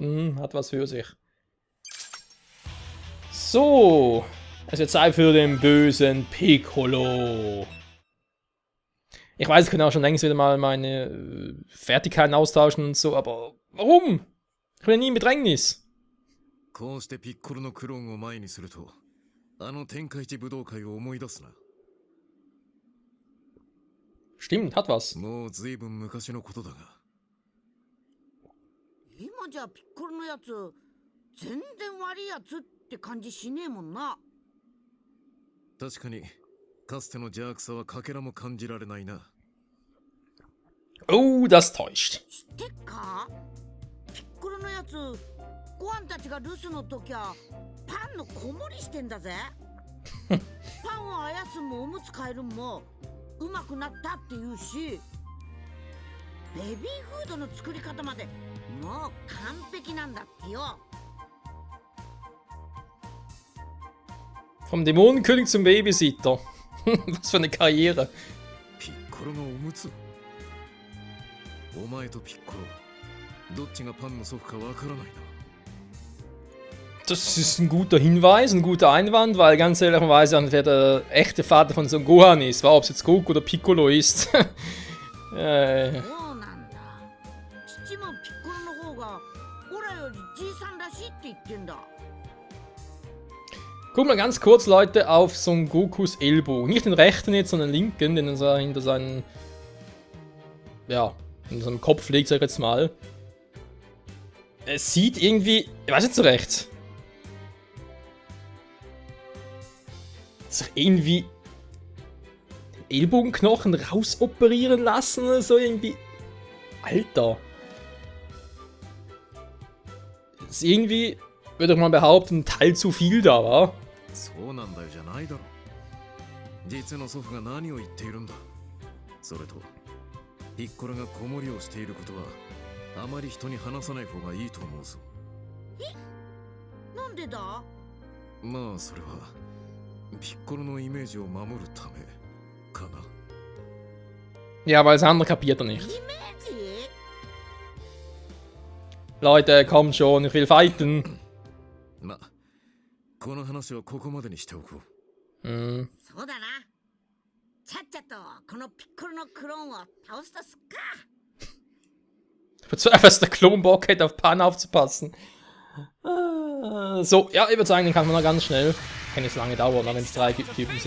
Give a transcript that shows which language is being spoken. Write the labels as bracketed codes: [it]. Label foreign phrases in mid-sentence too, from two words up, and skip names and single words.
[de] Hat was für sich. So. Es wird Zeit für den bösen Piccolo. Ich weiß, ich kann auch schon längst wieder mal meine Fertigkeiten austauschen und so, aber warum? Ich bin ja nie im Bedrängnis. [ja] こうしてピッコロのクローンを前にすると、あの天下一武道会を思い出すな。 [de] Stimmt, hat was. [ja] もうずいぶん昔のことだが。今じゃピッコロのやつ全然悪いやつって感じしねえもんな。確かに、かつての邪悪さはかけらも感じられないな。 [de] Oh, das täuscht. [ja] 知ってっか？ピッコロのやつ、ご飯たちが留守の時はパンの子守りしてんだぜ。パンをあやすんもおむつ替えるんもうまくなったって言うし、ベビーフードの作り方までもう完璧なんだってよ。 [de] Vom Dämonenkönig zum Babysitter. Was für eine Karriere. [ja] ピッコロのおむつ？お前とピッコロ、どっちがパンの祖父かわからないな。 [de] Das ist ein guter Hinweis, ein guter Einwand, weil ganz ehrlicherweise wer der echte Vater von Son Gohan ist, ob es jetzt Goku oder Piccolo ist. [ja] そうなんだ。父もピッコロの方がオラよりじいさんらしいって言ってんだ。 [de] Guck mal ganz kurz, Leute, auf Son Gokus Ellbogen. Nicht den rechten jetzt, sondern den linken, den er hinter seinen... Ja, in seinem Kopf legt, sag ich jetzt mal. Es sieht irgendwie... Ich weiß nicht so recht. Sich irgendwie... den Ellbogenknochen rausoperieren lassen oder so irgendwie... Alter. Das ist irgendwie... Würde ich mal behaupten, ein Teil zu viel da, wa? [ja] そうなんだよじゃないだろ。実の祖父が何を言っているんだ。それと、ピッコロが子守りをしていることは、あまり人に話さない方がいいと思うぞ。なんでだ？まあそれは、ピッコロのイメージを守るためかな。 [de] Ja, weil das andere kapiert er [ja] イ [de] nicht. [ja] メージ？ [de] Leute, kommt schon, ich will fighten. [ja] まあ、この話はここまでにしておこう。そうだな。ちゃっちゃとこのピッコロのクローンを倒すとすっか。 [de] Ich bezweifle, dass der Klon Bock hätte, auf Pan aufzupassen. So, ja, ich würde sagen, den kann man noch ganz schnell. Kann nicht so lange dauern, wenn es 3 Typen sind.